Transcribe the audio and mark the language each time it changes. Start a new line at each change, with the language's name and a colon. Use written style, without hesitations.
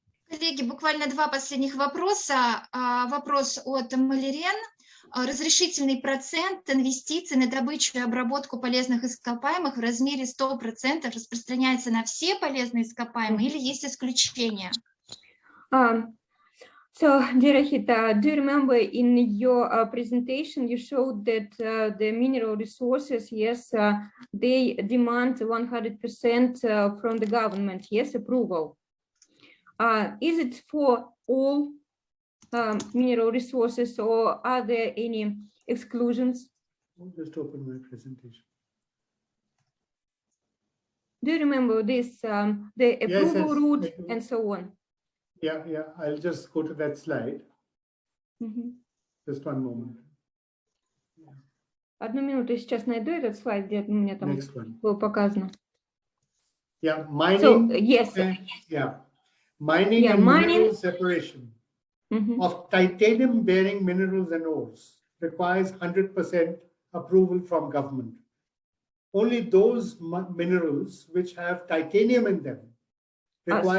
Russian: Коллеги, буквально два последних вопроса. Вопрос от Малерен. Разрешительный процент инвестиций на добычу и обработку полезных ископаемых в размере 100% распространяется на все полезные ископаемые или есть исключения?
English: So, dear Rohit, do you remember in your presentation you showed that the mineral resources, yes, they demand 100% from the government, yes, approval. Is it for all mineral resources, or are there any exclusions? I'll just open my presentation. Do you remember this, the approval Yes, route and so on? Yeah, I'll just go to that slide. Just one moment.
Russian: Одну минуту, я сейчас найду этот слайд, где у меня там было показано.
English: Yeah, mining. So, yes. Mining and mineral separation of titanium-bearing minerals and ores requires 100% approval from government. Only those minerals which have titanium in them require